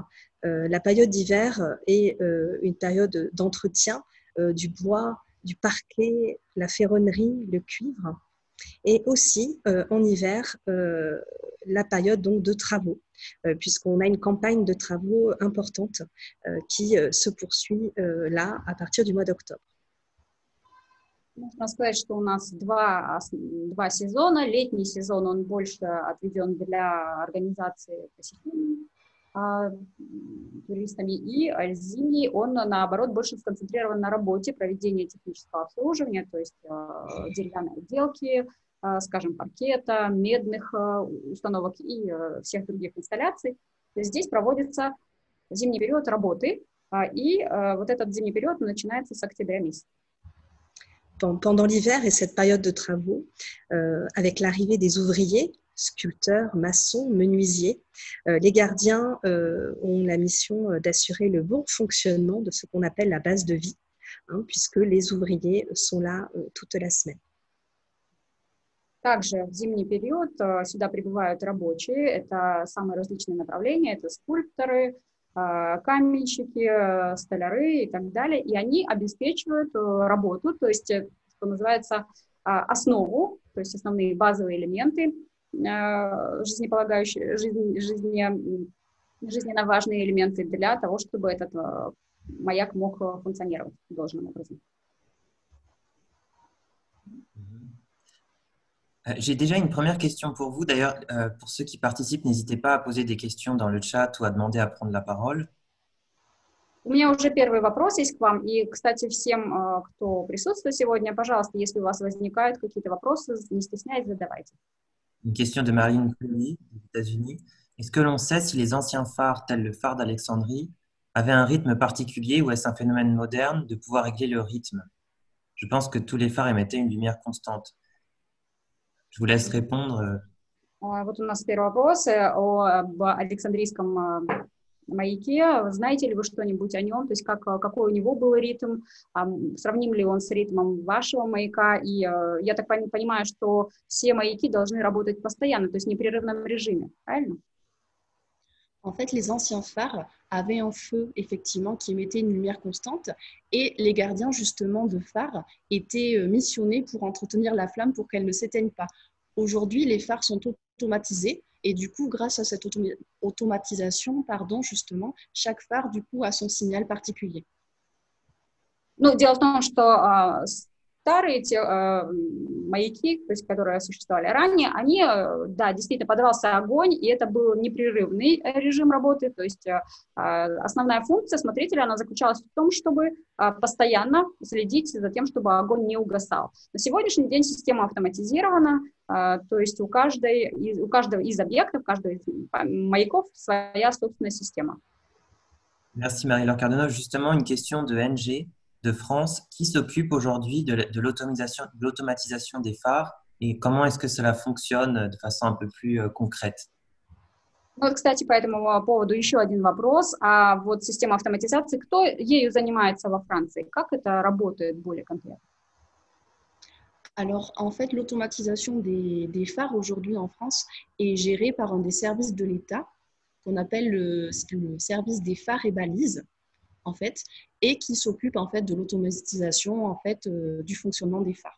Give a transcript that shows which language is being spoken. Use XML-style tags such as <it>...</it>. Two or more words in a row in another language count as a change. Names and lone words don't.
<fr>La période d'hiver est une période d'entretien du bois, du parquet, la ferronnerie, le cuivre. Et aussi, en hiver, la période donc, de travaux, puisqu'on a une campagne de travaux importante qui se poursuit là à partir du mois d'octobre.</fr> <ru>Можно сказать, что у нас два сезона. Летний сезон, он больше отведен для организации посещений туристами, и зимний, он, наоборот, больше сконцентрирован на работе, проведении технического обслуживания, то есть деревянной отделки, скажем, паркета, медных установок и всех других инсталляций. То есть здесь проводится зимний период работы, и вот этот зимний период начинается с октября месяца.</ru> <fr>Pendant l'hiver et cette période de travaux, avec l'arrivée des ouvriers, sculpteurs, maçons, menuisiers, les gardiens ont la mission d'assurer le bon fonctionnement de ce qu'on appelle la base de vie, puisque les ouvriers sont là toute la semaine.</fr> <ru>Также в зимний период сюда прибывают рабочие, это самые различные направления, это скульпторы, каменщики, столяры и так далее, и они обеспечивают работу, то есть, что называется, основу, то есть основные базовые элементы, жизненно важные элементы для того, чтобы этот маяк мог функционировать должным образом.</ru> <fr>J'ai déjà une première question pour vous. D'ailleurs, pour ceux qui participent, n'hésitez pas à poser des questions dans le chat ou à demander à prendre la parole.</fr> <ru>У меня уже первый вопрос есть к вам. И, кстати, всем, кто присутствует сегодня, пожалуйста, если у вас возникают какие-то вопросы, не стесняйтесь, задавайте.</ru> <fr>Une question de Marlene Pugny, des États-Unis. Est-ce que l'on sait si les anciens phares, tels le phare d'Alexandrie, avaient un rythme particulier ou est-ce un phénomène moderne de pouvoir régler le rythme? Je pense que tous les phares émettaient une lumière constante. Je vous laisse répondre.</fr> <ru>Вот у нас первый вопрос об Александрийском маяке. Знаете ли вы что-нибудь о нем? То есть какой у него был ритм? Сравним ли он с ритмом вашего маяка? И я так понимаю, что все маяки должны работать постоянно, то есть в непрерывном режиме, правильно?</ru> <fr>En fait, les anciens phares avaient un feu, effectivement, qui émettait une lumière constante et les gardiens, justement, de phares étaient missionnés pour entretenir la flamme pour qu'elle ne s'éteigne pas. Aujourd'hui, les phares sont automatisés et du coup, grâce à cette automatisation, justement, chaque phare, du coup, a son signal particulier.</fr> <ru>Ну, дело в том, что старые маяки, то есть, которые существовали ранее, они, да, действительно подавался огонь, и это был непрерывный режим работы, то есть основная функция смотрителя, она заключалась в том, чтобы постоянно следить за тем, чтобы огонь не угасал. На сегодняшний день система автоматизирована, то есть у каждого из объектов, каждого из маяков своя собственная система.</ru> <fr>Merci Marie-Laure Cardeno. Justement, une question de NG de France. Qui s'occupe aujourd'hui de l'automatisation des phares et comment est-ce que cela fonctionne de façon un peu plus concrète?</fr> <ru>Вот, кстати, по этому поводу еще один вопрос. А вот система автоматизации, кто ею занимается во Франции? Как это работает более конкретно?</ru> <fr>Alors, en fait, l'automatisation des phares aujourd'hui en France est gérée par un des services de l'État qu'on appelle le service des phares et balises, en fait, et qui s'occupe en fait de l'automatisation en fait du fonctionnement des phares.</fr>